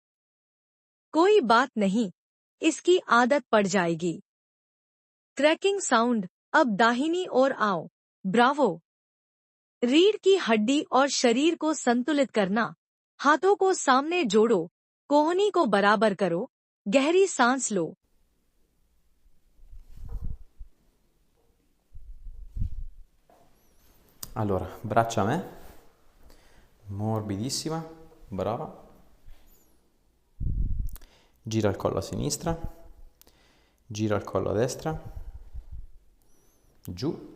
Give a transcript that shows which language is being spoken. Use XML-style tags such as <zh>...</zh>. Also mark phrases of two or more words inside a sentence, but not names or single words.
<hi>कोई बात नहीं, इसकी आदत पड़ जाएगी।</hi> <en>cracking sound.</en> <hi>अब दाहिनी ओर आओ। ब्रावो। रीढ़ की हड्डी और शरीर को संतुलित करना। हाथों को सामने जोड़ो, कोहनी को बराबर करो, गहरी सांस लो।</hi> <it>Allora, braccia a me, morbidissima, brava. Gira il collo a sinistra, gira il collo a destra, giù.</it>